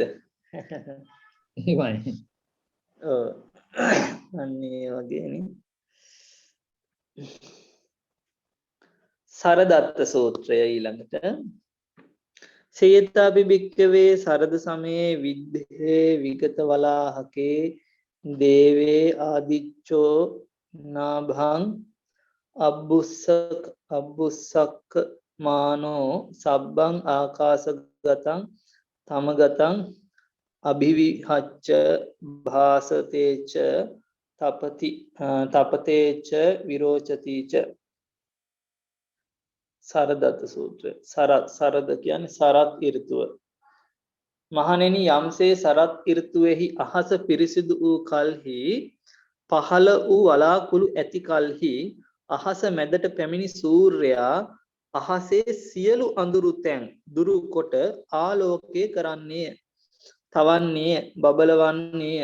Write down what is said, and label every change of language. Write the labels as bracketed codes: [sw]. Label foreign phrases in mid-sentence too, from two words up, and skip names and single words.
[si] එහෙමයි. ඔව්. අන්නේ වගේනේ. [pi] සරදත්ත සූත්‍රය ඊළඟට සේතාපි භික්ඛවේ සරද සමයේ විද්ධේ විගත වලාහකේ දේවේ ආදිච්චෝ නාභං අබ්බුස්සක් මානෝ සබ්බං ආකාසගතං තමගතං අභිවිහච්ච භාසතේච තපතේච විරෝචතිච. [si] සරදත්ත සූත්‍රය. සරද කියන්නේ සරත් ඍතුව. මහණෙනි, යම්සේ සරත් ඍතුවේහි අහස පිරිසිදු වූ කල්හි පහළ වූ වලාකුළු ඇති කල්හි අහස මැදට පැමිණි සූර්යයා අහසේ සියලු අඳුරු තැන් දුරු කොට ආලෝකය කරන්නේය, තවන්නේය, බබලවන්නේය.